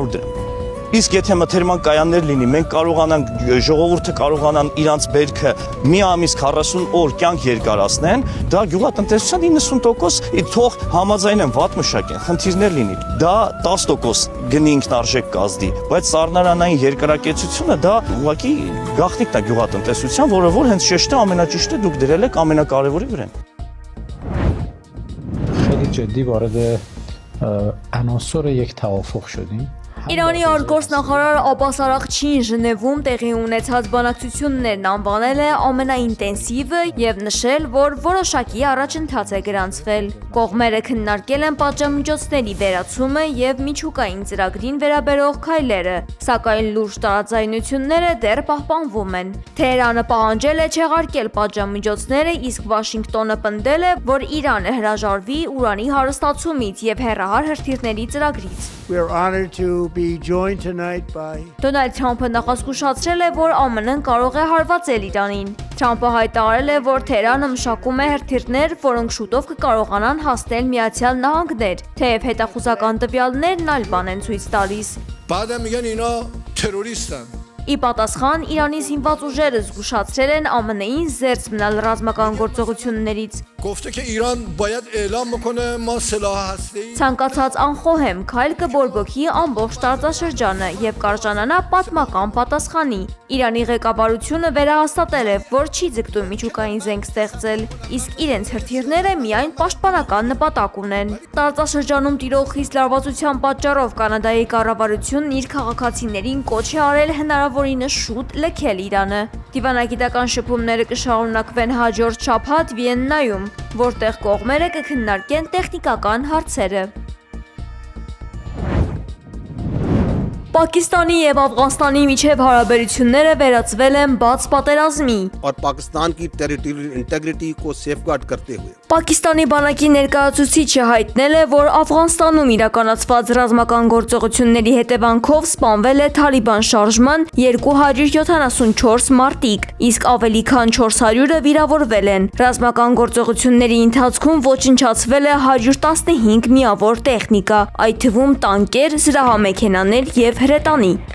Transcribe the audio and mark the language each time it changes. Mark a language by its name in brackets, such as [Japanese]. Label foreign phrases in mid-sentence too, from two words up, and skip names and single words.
[Armenian] 100 դրամ։ Իսկ եթե մթերման կայաններ լինի, մենք կարողանանք ժողովուրդը կարողանան իրանց բերքը մի ամիս 40 օր կյանք երկարացնեն, դա գյուղատնտեսության 90% թող համաձայնեն վատ մշակեն, խնդիրներ լինի, դա 10% գնի ինքնարժեք կազդի, բայց սառնարանային երկարակեցությունը դա ուղղակի գաղտնիքն է գյուղատնտեսության, որը որ հենց շեշտը ամենաճիշտը դուք դրել եք ամենակարևորի վրա։ [Persian] خیلی جدی وارد عناصر یک توافق شدیم. [Armenian] Իրանի արտգործնախարար Աբբաս Արաղչին Ժնևում տեղի ունեցած բանակցություններն անվանել է ամենաինտենսիվը եւ նշել, որ որոշակի առաջընթաց է գրանցվել։ Կողմերը քննարկել են պատժամիջոցների վերացումը եւ միջուկային ծրագրին վերաբերող քայլերը, սակայն լուրջ տարաձայնությունները դեռ պահպանվում են։ Թեհրանը պահանջել է չեղարկել պատժամիջոցները, իսկ Վաշինգտոնը պնդել է, որ Իրանը հրաժարվի ուրանի հարստացումից եւ հեռահար հրթիռների ծրագրից։ [English] We're honored to be joined tonight by [Armenian] Դոնալդ Թրամփը նախազգուշացրել է, որ ԱՄՆ-ն կարող է հարվածել Իրանին։ Թրամփը հայտարարել է, որ Թեհրանը մշակում է հրթիռներ, որոնք շուտով կկարողանան հասնել Միացյալ Նահանգներ, թեև հետախուզական տվյալներն այլ բան են ցույց տալիս։ [Persian] بعدم میگن اینا تروریستن [Armenian] Ի պատասխան Իրանի զինված ուժերը զգուշացրել են ԱՄՆ-ին զերծ մնալ ռազմական գործողություններից։ [Persian] گفته که ایران باید اعلام بکنه ما سلاح هسته‌ای [Armenian] Ցանկացած անխոհեմ քայլ կբորբոքի ամբողջ տարածաշրջանը եւ կարժանանա պատմական պատասխանի։ Իրանի ղեկավարությունը վերահաստատել է, որ չի ձգտում միջուկային զենք ստեղծել, իսկ իրենց հրթիռները միայն պաշտպանական նպատակ ունեն։ Տարածաշրջանում տիրող խիստ լարվածության պատճառով Կանադայի կառավարությունն իր քաղաքացիներին կոչ է արել հնարավորինս շուտ լքել Իրանը։ Դիվանագիտական շփումները կշարունակվեն հաջորդ շաբաթ Վիեննայում, որտեղ կողմերը կքննարկեն տեխնիկական հարցերը։ Պակիստանի եւ Աֆղանստանի միջև հարաբերությունները վերածվել են բաց պատերազմի։ [Hindi] और पाकिस्तान की [English] territorial integrity [Hindi] को सेफगार्ड करते हुए [Armenian] Պակիստանի բանակի ներկայացուցիչը հայտնել է, որ Աֆղանստանում իրականացված ռազմական գործողությունների հետևանքով սպանվել է Թալիբան շարժման 274 մարտիկ, իսկ ավելի քան 400-ը վիրավորվել են։ Ռազմական գործողությունների ընթացքում ոչնչացվել է 115 միավոր տեխնիկա, այդ թվում տանկեր, զրահամեքենաներ եւ հրետանի։